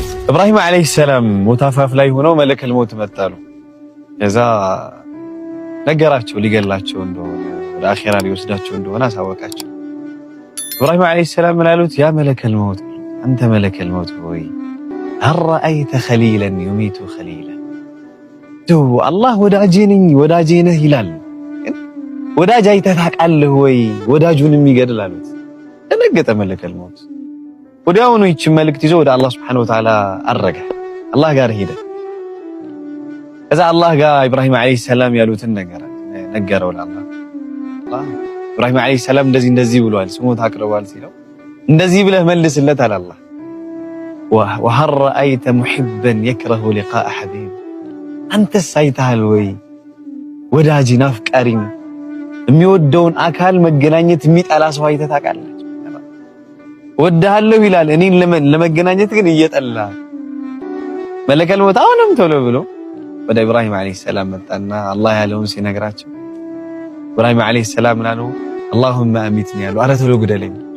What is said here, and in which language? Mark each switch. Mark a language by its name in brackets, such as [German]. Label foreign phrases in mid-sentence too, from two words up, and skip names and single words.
[Amharic] ኢብራሂም [Arabic] عليه السلام [Amharic] ሞታፋፍ ላይ ሆነው [Arabic] ملك الموت [Amharic] መጣሉ። ከዛ ነገራቸው ሊገላቸው እንደሆነ ወደ አኺራ ሊወስዳቸው እንደሆነ አሳወቃቸው። ኢብራሂም [Arabic] عليه السلام [Amharic] ምን አሉት? ያ [Arabic] ملك الموت [Amharic] አንተ [Arabic] ملك الموت [Amharic] ሆይ [Arabic] هل رأيت خليلا يميت خليلا [Amharic] አላህ ወዳጄ ነኝ ወዳጄ ነህ ይላል። ወዳጅ አይተህ ታውቃለህ ወይ ወዳጁን የሚገድል አሉት። ደነገጠ [Arabic] ملك الموت። [Amharic] ወዲያውኑ ይህችን መልእክት ይዞ ወደ አላህ ሱብሓነሁ ወተዓላ አረገ። አላህ ጋር ሄደ። ከዛ አላህ ጋር ኢብራሂም [Arabic] عليه السلام [Amharic] ያሉትን ነገረው ለአላህ። ኢብራሂም [Arabic] عليه السلام [Amharic] እንደዚህ ብሏል ስሞት አቅርቧል ሲለው እንደዚህ ብለህ መልስለት አለ አላህ። [Arabic] وهل رأيت محبا يكره لقاء حبيب [Amharic] አንተስ አይተሃል ወይ ወዳጅን አፍቃሪን የሚወደውን አካል መገናኘት የሚጠላ ሰው አይተህ ታውቃለህ? ወድሃለሁ ይላል እኔን ለመገናኘት ግን እየጠላ [Arabic] ملك الموت [Amharic] አሁንም ቶሎ ብሎ ወደ ኢብራሂም [Arabic] عليه السلام [Amharic] መጣና አላህ ያለውን ሲነግራቸው ኢብራሂም [Arabic] عليه السلام [Amharic] ምናሉ [Arabic] اللهم أمتني [Amharic] ያሉ ኧረ ቶሎ ግደለኝ